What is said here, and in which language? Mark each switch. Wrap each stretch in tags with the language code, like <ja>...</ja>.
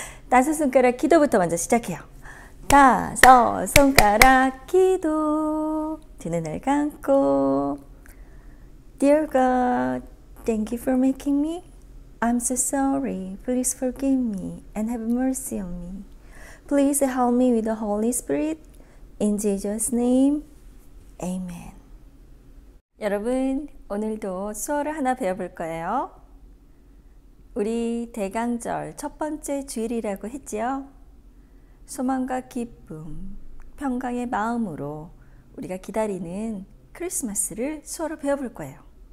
<ko>5손가락 기도부터 먼저 시작해요. 5손가락 기도. 두 눈을 감고</ko> <en>Dear God, thank you for making me. I'm so sorry. Please forgive me and have mercy on me. Please help me with the Holy Spirit. In Jesus' name, Amen.</en> <ko>여러분, 오늘도 수어를 하나 배워볼 거예요. 우리 대강절 첫 번째 주일이라고 했지요. 소망과 기쁨, 평강의 마음으로 우리가 기다리는 크리스마스를 수어로 배워볼 거예요.</ko>